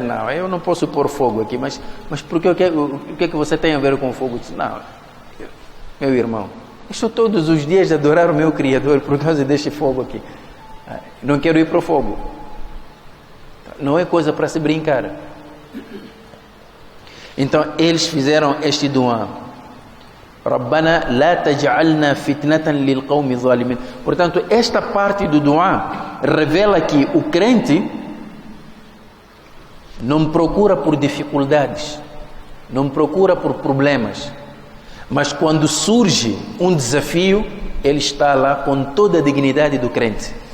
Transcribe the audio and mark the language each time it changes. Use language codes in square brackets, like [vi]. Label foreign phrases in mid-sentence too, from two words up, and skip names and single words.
[pt] Não, eu não posso pôr fogo aqui, mas porque o que é que você tem a ver com fogo? Diz: não, meu irmão, estou todos os dias a adorar o meu Criador por causa deste fogo aqui. Não quero ir para o fogo. Não é coisa para se brincar. Então eles fizeram este duá: [ar] رَبَّنَا لَا تَجْعَلْنَا فِتْنَةً لِلْقَوْمِ الظَّالِمِينَ. [pt] Portanto, esta parte do duá revela que o crente não procura por dificuldades, não procura por problemas, mas quando surge um desafio, ele está lá com toda a dignidade do crente.